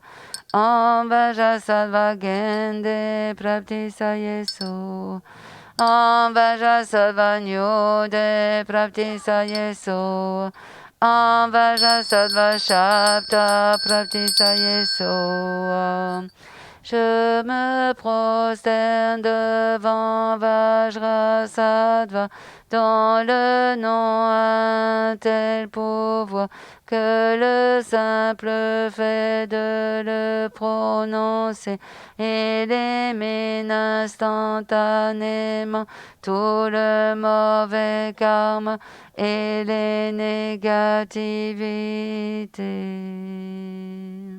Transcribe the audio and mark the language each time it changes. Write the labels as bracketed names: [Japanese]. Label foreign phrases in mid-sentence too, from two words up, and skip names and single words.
[Sanskrit] Om Vajasattva Gende Praptisayeso. Om Vajasattva Nyode Praptisayeso. Om Vajasattva Shapta Praptisayeso. [French] Je me prosterne devant Vajrasattva dans le nom un tel pouvoir que le simple fait de le prononcer élimine instantanément tout le mauvais karma et les négativités.